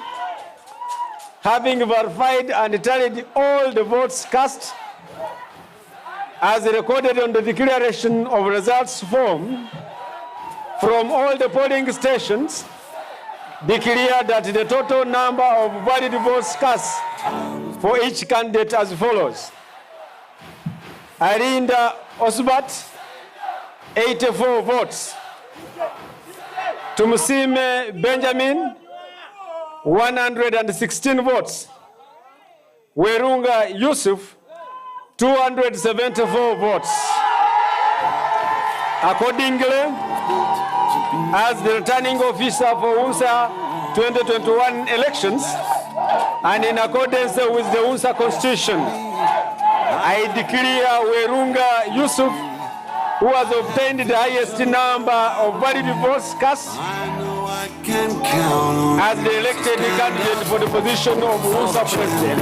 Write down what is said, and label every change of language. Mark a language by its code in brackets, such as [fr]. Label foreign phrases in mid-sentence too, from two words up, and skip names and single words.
[en] having verified and tallied all the votes cast as recorded on the declaration of results form from all the polling stations, declare that the total number of valid votes cast for each candidate as follows. Arinda Osbat, 84 votes. Tumusime Benjamin, 116 votes. Werunga Yusuf, 274 votes. Accordingly, as the returning officer for Unsa 2021 elections, and in accordance with the Unsa Constitution, I declare Werunga Yusuf, who has obtained the highest number of valid votes cast, as the elected candidate for the position of Unsa President.